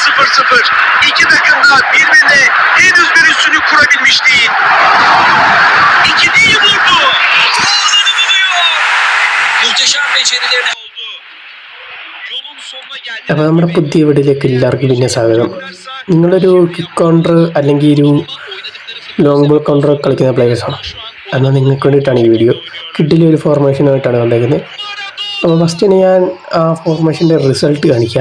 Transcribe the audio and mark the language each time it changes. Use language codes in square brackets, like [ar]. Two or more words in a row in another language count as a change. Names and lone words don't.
[tr] 0-0. İki takım da birbirine henüz bir üstünlük kurabilmiş değil. İkiliyi vurdu. Ağları buluyor. Muhteşem becerilerine oldu. Yolun sonuna geldi. [ml] അപ്പോൾ നമ്മുടെ പുതിയ വീഡിയോയിലേക്ക് എല്ലാവർക്കും പിന്നെ സ്വാഗതം. നിങ്ങളൊരു [en] kick counter [ml] അല്ലെങ്കിൽ ഒരു [en] long ball counter [ml] കളിക്കുന്ന പ്ലേയേഴ്സാണ്. എന്നാൽ നിങ്ങൾക്ക് വേണ്ടിയിട്ടാണ് ഈ വീഡിയോ. കിഡിലൊരു ഫോർമേഷനായിട്ടാണ് വന്നേക്കുന്നത്. അപ്പോൾ ഫസ്റ്റ് തന്നെ ഞാൻ ആ ഫോർമേഷൻ്റെ റിസൾട്ട് കാണിക്കാം.